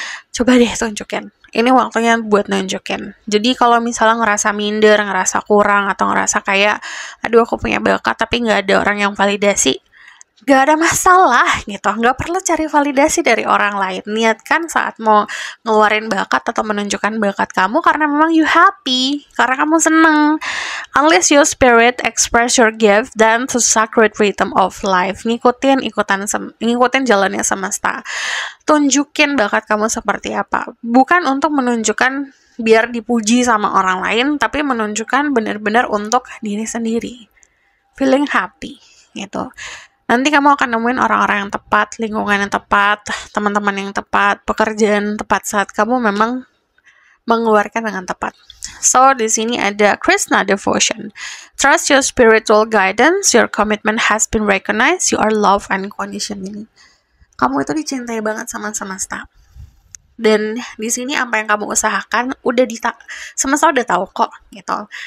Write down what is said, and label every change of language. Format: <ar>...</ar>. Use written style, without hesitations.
<id>Coba deh tunjukin. Ini waktunya buat nunjukin. Jadi kalau misalnya ngerasa minder, ngerasa kurang, atau ngerasa kayak, aduh aku punya bakat tapi nggak ada orang yang validasi, gak ada masalah gitu, gak perlu cari validasi dari orang lain. Niatkan saat mau ngeluarin bakat atau menunjukkan bakat kamu karena memang</id> <en>you happy,</en> <id>karena kamu seneng.</id> <en>Unleash your spirit, express your gift, dan to sacred rhythm of life.</en> <id>Ngikutin jalannya semesta. Tunjukin bakat kamu seperti apa. Bukan untuk menunjukkan biar dipuji sama orang lain, tapi menunjukkan benar-benar untuk diri sendiri. Feeling happy gitu. Nanti kamu akan nemuin orang-orang yang tepat, lingkungan yang tepat, teman-teman yang tepat, pekerjaan tepat saat kamu memang mengeluarkan dengan tepat. So, di sini ada Krishna devotion.</id> <en>Trust your spiritual guidance, your commitment has been recognized, you are loved unconditionally.</en> <id>Kamu itu dicintai banget sama semesta. Dan di sini apa yang kamu usahakan semesta udah tahu kok gitu.</id>